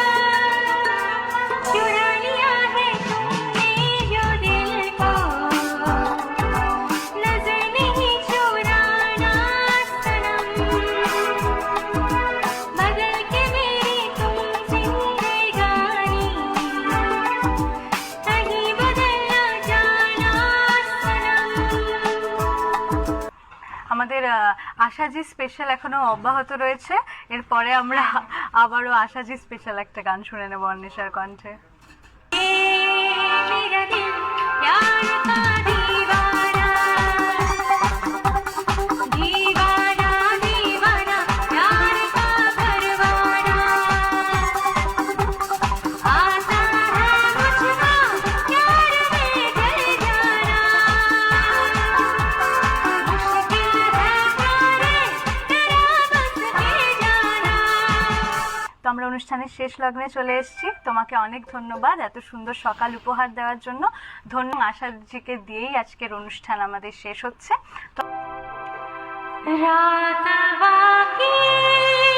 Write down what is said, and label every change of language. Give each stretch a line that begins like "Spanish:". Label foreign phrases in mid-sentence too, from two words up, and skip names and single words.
Hindi: है तुमने जो दिल को, नजर नहीं चुराना सनम, बदल के मेरी तुम जिंदगानी, कहीं बदल ना जाना सनम।
Bangla: আমাদের আশাজি স্পেশাল এখনো অব্যাহত রয়েছে। এরপরে আমরা আবারও আশাজি স্পেশাল একটা গান শুনে নেব অন্বেষার কণ্ঠে।
Hindi: मेरा दिल प्यार का दीवाना, दीवाना दीवाना प्यार का परवाना, आता है मुझको प्यार में ढल जाना, मुश्किल है प्यारे तेरा बस के जाना।
Bangla: তো আমরা অনুষ্ঠানের শেষ লগ্নে চলে এসেছি। তোমাকে অনেক ধন্যবাদ এত সুন্দর সকাল উপহার দেওয়ার জন্য। ধন্যবাদ আশাজিকে দিয়েই আজকের অনুষ্ঠান আমাদের শেষ হচ্ছে। তো
Hindi: रात बाकी